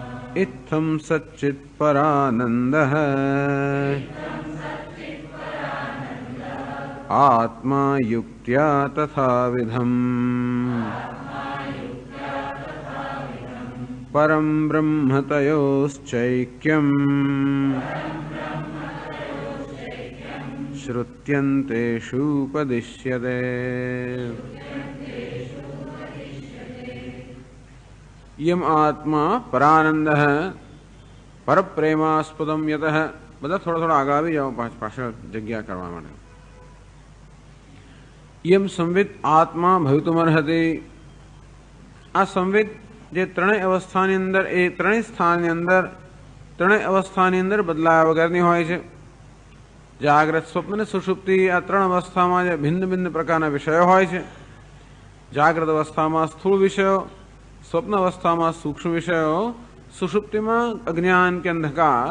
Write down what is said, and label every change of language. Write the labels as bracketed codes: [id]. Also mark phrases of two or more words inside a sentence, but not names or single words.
[sa] इत्थं सच्चित् परानन्दः आत्मा युक्त्या तथाविधम् परं ब्रह्म तयोश्चैक्यम् श्रुत्यन्तेषूपदिश्यते। यम आत्मा परानंदः परप्रेमास्पदम यतः। [gu] બધા થોડા થોડા આગળ આવી જાઓ, પાછળ જગ્યા કરવા માટે. [sa] यम संवित आत्मा भवितुमर्हति. [gu] આ સંવિત જે ત્રણેય અવસ્થાની અંદર, એ ત્રણેય સ્થાનની અંદર, ત્રણેય અવસ્થાની અંદર બદલાયા વગરની હોય છે. જાગ્રત, સ્વપ્ન અને સુષુપ્તિ, આ ત્રણ અવસ્થામાં જે ભિન્ન ભિન્ન પ્રકારના વિષયો હોય છે. જાગ્રત અવસ્થામાં સ્થૂળ વિષયો, સ્વપ્ન અવસ્થામાં સૂક્ષ્મ વિષયો, સુષુપ્તિમાં અજ્ઞાન કે અંધકાર.